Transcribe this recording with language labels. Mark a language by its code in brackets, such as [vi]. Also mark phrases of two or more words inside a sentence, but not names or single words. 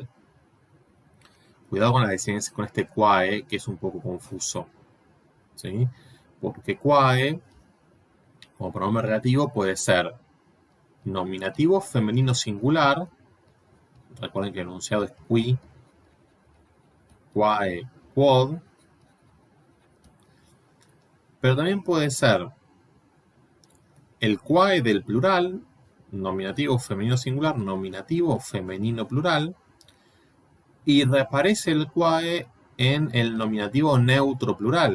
[es] Cuidado con la diferencia con este quae, que es un poco confuso, ¿sí? Porque quae como pronombre relativo puede ser nominativo femenino singular. Recuerden que el enunciado es [la] qui, quae, quod. [es] Pero también puede ser el quae del plural, nominativo femenino singular, nominativo femenino plural. Y reaparece el quae en el nominativo neutro plural.